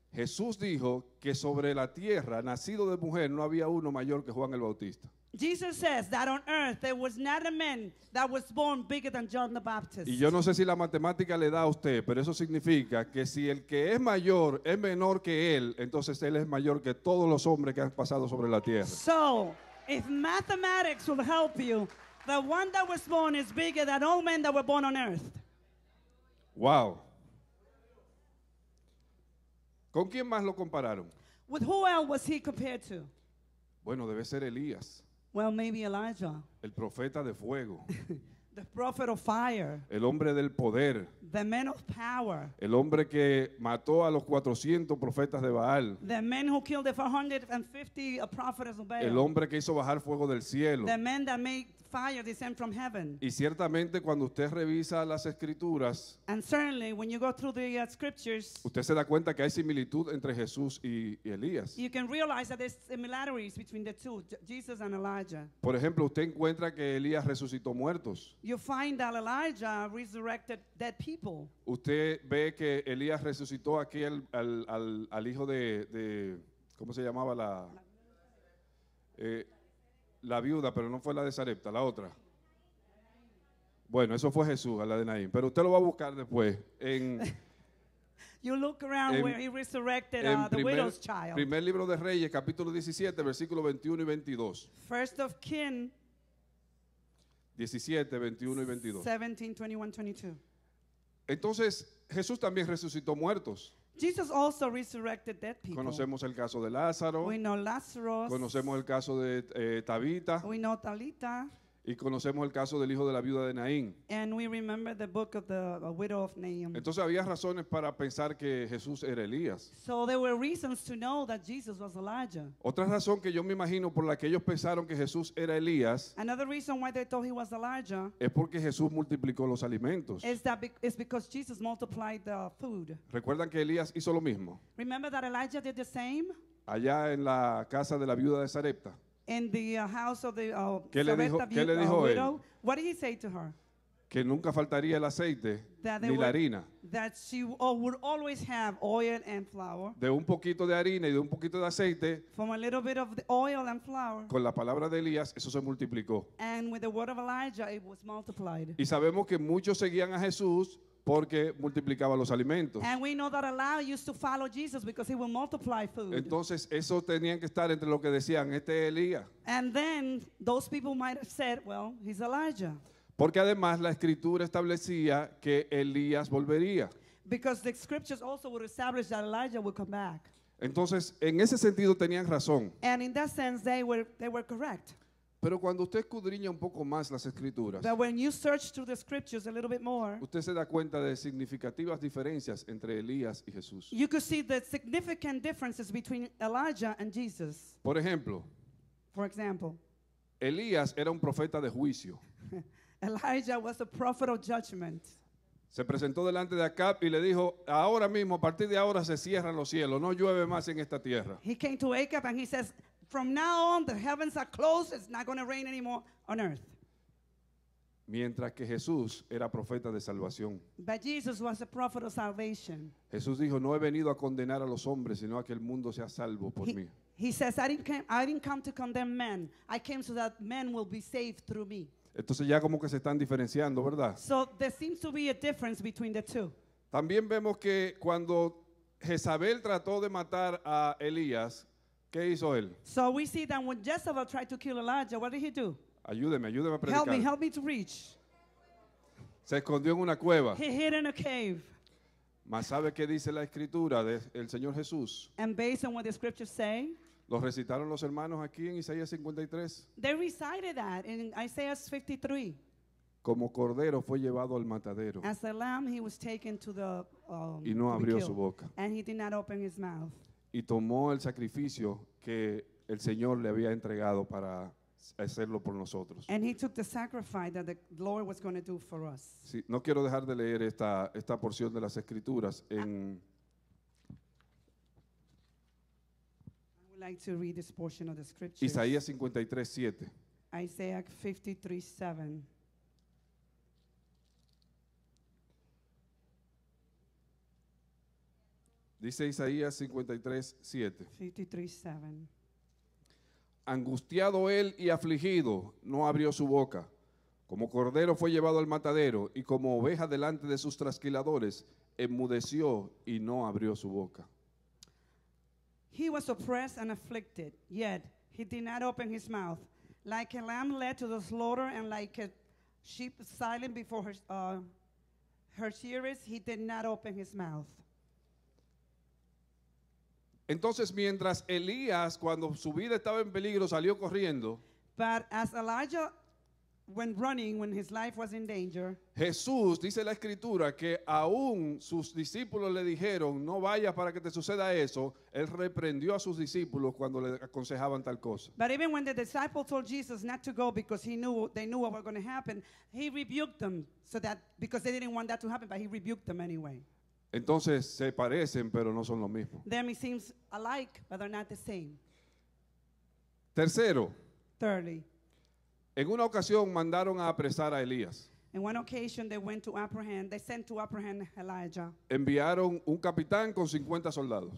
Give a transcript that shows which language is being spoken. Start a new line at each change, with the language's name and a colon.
Spanish: Jesús dijo que sobre la tierra, nacido de mujer, no había uno mayor que Juan el Bautista.
English: Jesus says that on earth there was not a man that was born bigger than John the Baptist.
Spanish: Y yo no sé si la matemática le da a usted, pero eso significa que si el que es mayor es menor que él, entonces él es mayor que todos los hombres que han pasado sobre la tierra.
English: So, if mathematics will help you, the one that was born is bigger than all men that were born on earth. Wow.
Spanish: ¿Con quién más lo compararon?
English: With who else was he compared to?
Spanish: Bueno, debe ser Elías,
English: Well, maybe Elijah,
Spanish: el profeta de fuego,
English: the prophet of fire,
Spanish: el hombre del poder,
English: the man of power,
Spanish: el hombre que mató a los 400 profetas de Baal,
English: the man who killed the 450 prophets of
Spanish: el
English: Baal,
Spanish: hombre que hizo bajar fuego del cielo.
English: the man that made fire descend from heaven.
Spanish: Y ciertamente cuando usted revisa las escrituras,
English: And certainly, when you go through the scriptures,
Spanish: usted se da cuenta que hay similitud entre Jesús y Elías.
English: you can realize that there's similarities between the two, Jesus and Elijah.
Spanish: Por ejemplo, usted encuentra que Elías resucitó muertos.
English: You find that Elijah resurrected dead people.
Spanish: Usted ve que Elías resucitó aquí al hijo de ¿cómo se llamaba la viuda? Pero no fue la de Sarepta, la otra. Bueno, eso fue Jesús, a la de Naín. Pero usted lo va a buscar después en
English: You look around
Spanish: En-
English: where he resurrected
Spanish: en
English: the widow's child.
Spanish: primer libro de Reyes, capítulo 17, versículos 21 y 22.
English: First of King
Spanish: 17, 21 y 22.
English: 17, 21, 22.
Spanish: Entonces, Jesús también resucitó muertos.
English: Jesus also resurrected dead people.
Spanish: Conocemos el caso de Lázaro,
English: We know Lazarus.
Spanish: conocemos el caso de Tabita
English: We know Talita.
Spanish: y conocemos el caso del hijo de la viuda de Naín.
English: And we remember the book of the widow of Naim.
Spanish: Entonces había razones para pensar que Jesús era Elías.
English: So there were reasons to know that Jesus was Elijah.
Spanish: Otra razón que yo me imagino por la que ellos pensaron que Jesús era Elías
English: Another reason why they thought he was Elijah
Spanish: es porque Jesús multiplicó los alimentos.
English: is because Jesus multiplied the food.
Spanish: ¿Recuerdan que Elías hizo lo mismo?
English: Remember that Elijah did the same
Spanish: Allá en la casa de la viuda de Sarepta.
English: in the house of the
Spanish: ¿Qué le dijo-
English: Sarepta
Spanish: qué le dijo él?
English: widow. What did he say to her?
Spanish: Que nunca faltaría el aceite
English: That they
Spanish: ni la
English: were-
Spanish: harina.
English: That she would always have oil and flour.
Spanish: De un poquito de harina y de un poquito de aceite,
English: From a little bit of the oil and flour,
Spanish: con la palabra de Elías, eso se multiplicó.
English: and with the word of Elijah, it was multiplied.
Spanish: Y sabemos que muchos seguían a Jesús porque multiplicaba los alimentos.
English: And we know that Elijah used to follow Jesus because he will multiply food.
Spanish: Entonces, eso tenían que estar entre lo que decían, este es Elías.
English: And then those people might have said, well, he's Elijah.
Spanish: Porque además la escritura establecía que Elías volvería.
English: Because the scriptures also would establish that Elijah would come back.
Spanish: Entonces, en ese sentido tenían razón.
English: And in that sense, they were correct.
Spanish: Pero cuando usted escudriña un poco más las escrituras,
English: But when you search through the scriptures a little bit more,
Spanish: usted se da cuenta de significativas diferencias entre Elías y Jesús.
English: you could see the significant differences between Elijah and Jesus.
Spanish: Por ejemplo,
English: For example,
Spanish: Elías era un profeta de juicio.
English: Elijah was a prophet of judgment.
Spanish: Se presentó delante de Acab y le dijo, ahora mismo, a partir de ahora se cierran los cielos, no llueve más en esta tierra.
English: He came to Ahab and he says, from now on, the heavens are closed. It's not going to rain anymore on earth.
Spanish: Mientras que Jesús era profeta de salvación.
English: But Jesus was a prophet of salvation.
Spanish: Jesús dijo, no he venido a condenar a los hombres, sino a que el mundo sea salvo por mí.
English: He says, I didn't come to condemn men. I came so that men will be saved through me.
Spanish: Entonces ya como que se están diferenciando, ¿verdad?
English: So there seems to be a difference between the two.
Spanish: También vemos que cuando Jezabel trató de matar a Elías, ¿qué hizo él?
English: So we see that when Jezebel tried to kill Elijah, what did he do?
Spanish: Ayúdeme a predicar.
English: Help me to reach.
Spanish: Se escondió en una cueva.
English: He hid in a cave.
Spanish: Mas ¿sabe qué dice la escritura del Señor Jesús?
English: And based on what the scriptures say,
Spanish: Lo recitaron los hermanos aquí en Isaías 53.
English: they recited that in Isaiah 53.
Spanish: Como cordero fue llevado al matadero
English: As a lamb, he was taken to the
Spanish: y no
English: to be
Spanish: abrió
English: killed,
Spanish: su boca.
English: and he did not open his mouth.
Spanish: Y tomó el sacrificio que el Señor le había entregado para hacerlo por nosotros.
English: And he took the sacrifice that the Lord was going to do for us.
Spanish: Sí, no quiero dejar de leer esta porción de las escrituras en
English: I would like to read this portion of the scriptures.
Spanish: Isaías 53:7.
English: Isaiah 53:7.
Spanish: Dice Isaías 53:7.
English: 53:7.
Spanish: Angustiado él y afligido, no abrió su boca. Como cordero fue llevado al matadero, y como oveja delante de sus trasquiladores, enmudeció y no abrió su boca.
English: He was oppressed and afflicted, yet he did not open his mouth. Like a lamb led to the slaughter, and like a sheep silent before her shearers, he did not open his mouth.
Spanish: Entonces, mientras Elías, cuando su vida estaba en peligro, salió corriendo,
English: But as Elijah went running when his life was in danger,
Spanish: Jesús, dice la escritura, que aún sus discípulos le dijeron, no vayas para que te suceda eso. Él reprendió a sus discípulos cuando le aconsejaban tal cosa.
English: but even when the disciples told Jesus not to go because they knew what was going to happen, he rebuked them so that because they didn't want that to happen, but he rebuked them anyway.
Spanish: Entonces, se parecen, pero no son lo mismo.
English: Them it seems alike, but they're not the same.
Spanish: Tercero,
English: Thirdly,
Spanish: en una ocasión mandaron a apresar a Elías.
English: in one occasion they sent to apprehend Elijah.
Spanish: Enviaron un capitán con 50 soldados.